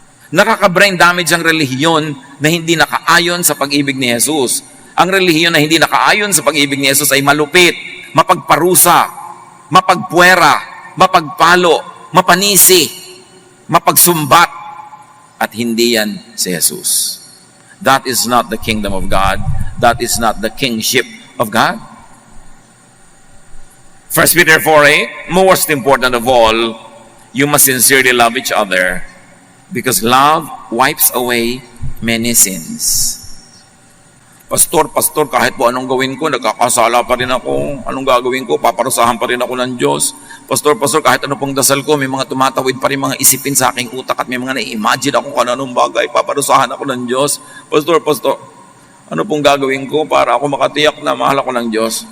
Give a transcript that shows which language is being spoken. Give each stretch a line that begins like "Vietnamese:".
Filipino: Nakaka-brain damage ang relihiyon na hindi nakaayon sa pag-ibig ni Jesus. Ang relihiyon na hindi nakaayon sa pag-ibig ni Jesus ay malupit, mapagparusa, mapagpuwera, mapagpalo, mapanisi, mapagsumbat, at hindi yan si Jesus.
English: That is not the kingdom of God. That is not the kingship of God. 1 Peter 4:8, most important of all, you must sincerely love each other because love wipes away many sins.
Filipino: Pastor, kahit po anong gawin ko, nagkakasala pa rin ako. Anong gagawin ko? Paparusahan pa rin ako ng Diyos. Pastor, kahit ano pong dasal ko, may mga tumatawid pa rin mga isipin sa aking utak at may mga na-imagine ako kung anong bagay. Paparusahan ako ng Diyos. Pastor, ano pong gagawin ko para ako makatiyak na mahal ako ng Diyos?